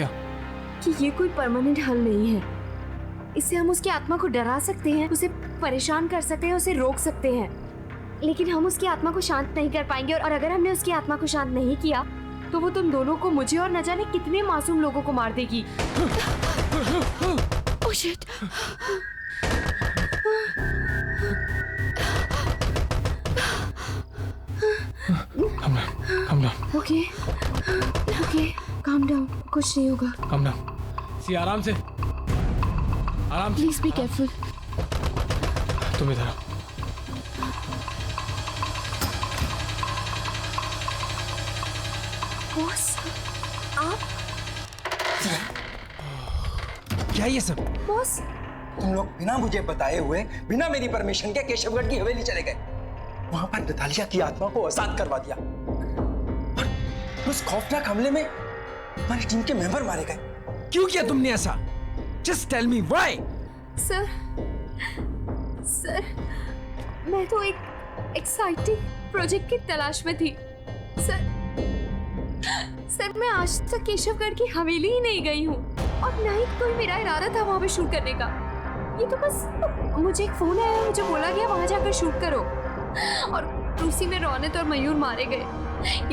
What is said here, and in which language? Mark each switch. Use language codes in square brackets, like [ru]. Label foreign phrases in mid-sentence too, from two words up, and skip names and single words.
[hi] कि ये कोई परमानेंट हल नहीं है। इससे हम उसकी आत्मा को डरा सकते हैं, उसे परेशान कर सकते हैं, उसे रोक सकते हैं, लेकिन हम उसकी आत्मा को शांत नहीं कर पाएंगे। और अगर हमने उसकी आत्मा को शांत नहीं किया तो वो तुम दोनों को, मुझे और न जाने कितने मासूम लोगों को मार देगी। [en] Oh shit! Calm down. Okay, calm down. [hi] कुछ नहीं होगा। [en] Calm down. [hi] सी, आराम से, आराम से। [en] Please be careful. [hi] तुम इधर आओ। बॉस, आप? क्या है ये सब? बॉस, तुम लोग बिना मुझे बताए हुए, बिना मेरी परमिशन के केशवगढ़ की हवेली चले गए। वहां पर नतालिया की आत्मा को आजाद करवा दिया और उस खौफनाक हमले में हमारी टीम के मेंबर मारे गए। क्यों किया तुमने ऐसा? [en] Just tell me why? [hi] सर, मैं तो एक [en] exciting project [hi] की तलाश में थी। सर, मैं आज तक केशवगढ़ की हवेली ही नहीं गई हूँ और ना ही कोई मेरा इरादा था वहाँ पे शूट करने का। ये तो बस मुझे एक फोन आया, मुझे बोला गया वहाँ जाकर शूट करो और उसी में रौनक और मयूर मारे गए।